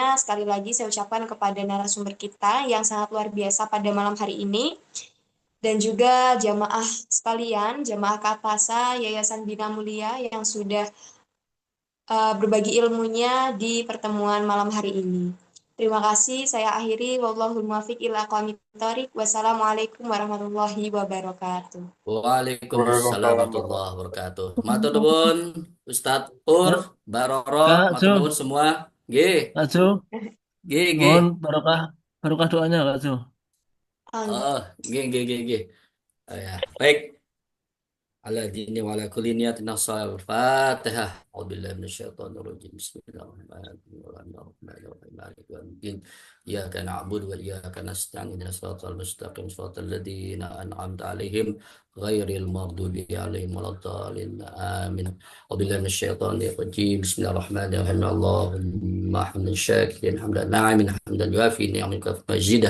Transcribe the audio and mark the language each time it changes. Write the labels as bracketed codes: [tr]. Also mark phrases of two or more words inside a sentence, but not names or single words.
[id] Sekali lagi saya ucapkan kepada narasumber kita yang sangat luar biasa pada malam hari ini, dan juga jamaah sekalian, jamaah Katasa Yayasan Bina Mulia yang sudah berbagi ilmunya di pertemuan malam hari ini. Terima kasih, saya akhiri. [ar] والله الموفق إلى أقوم الطريق. والسلام عليكم ورحمة الله وبركاته. وعليكم السلام ورحمة الله وبركاته. [jv] Matur nuwun Ustadz Pur, Ya, Mbak Roro, Kak matur Ju, nuwun semua. Nggih, Kak Ju, nggih, nggih. [id] mohon barokah, barokah doanya Kak Ju. Amin. [jv] Oh, nggih, nggih, nggih, nggih. [id] Ya, baik. [ar] على دين وعلى كل نية نصر الفاتحة أعوذ بالله من الشيطان الرجيم بسم الله الرحمن الرحيم مالك يوم الدين إياك نعبد وإياك نستعين اهدنا الصراط المستقيم صراط الذين أنعمت عليهم غير المغضوب عليهم ولا الضالين آمين أعوذ بالله من الشيطان الرجيم بسم الله الرحمن الرحيم اللهم حمدا شاكرا حمدا ناعما حمدا يوافي نعمك في مجيده